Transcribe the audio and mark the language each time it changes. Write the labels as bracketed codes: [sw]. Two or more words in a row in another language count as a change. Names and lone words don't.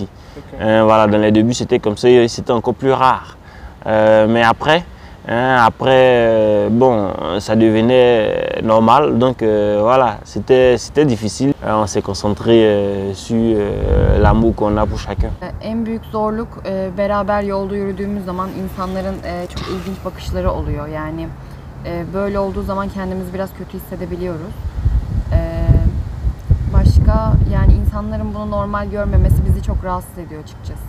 [fr] Voilà, dans les débuts c'était comme ça, c'était encore plus rare. Mais après, bon, ça devenait normal, donc voilà, c'était difficile. On s'est concentré sur l'amour qu'on a pour chacun. [tr] En büyük zorluk beraber yolda yürüdüğümüz zaman insanların çok ilginç bakışları oluyor. Yani böyle olduğu zaman kendimizi biraz kötü hissedebiliyoruz. Başka yani insanların bunu normal görmemesi bizi çok rahatsız ediyor açıkçası.